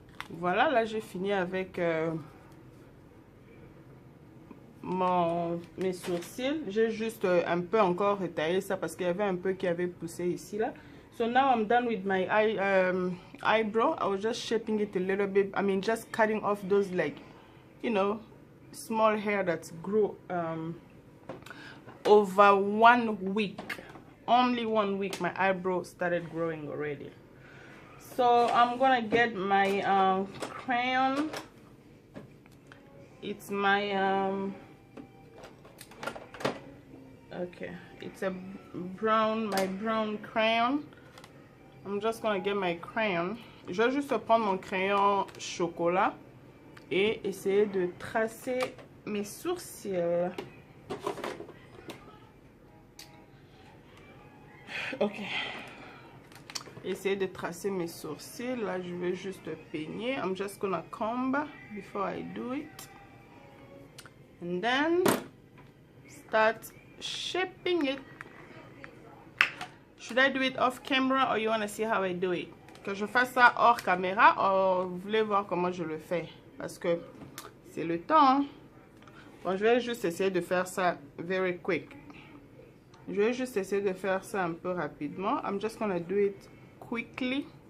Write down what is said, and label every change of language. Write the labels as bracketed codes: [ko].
[fr] Voilà, là j'ai fini avec mes sourcils. J'ai juste un peu encore retaillé ça parce qu'il y avait un peu qui avait poussé ici là. [en] So now I'm done with my eyebrow. I was just shaping it a little bit. I mean, just cutting off those, like, you know, small hair that grew over 1 week. Only 1 week my eyebrow started growing already. So I'm gonna get my crayon. It's my okay, it's a brown crayon. I'm just gonna get my crayon. [fr] Je vais juste prendre mon crayon chocolat et essayer de tracer mes sourcils. Ok. Essayer de tracer mes sourcils. Là, je vais juste peigner. [en] I'm just gonna comb before I do it. And then start shaping it. Should I do it off camera or you want to see how I do it? [fr] Que je fasse ça hors caméra ou vous voulez voir comment je le fais? Parce que c'est le temps. Hein? Bon, je vais juste essayer de faire ça very quick. Je vais juste essayer de faire ça un peu rapidement. [en] I'm just gonna do it quickly.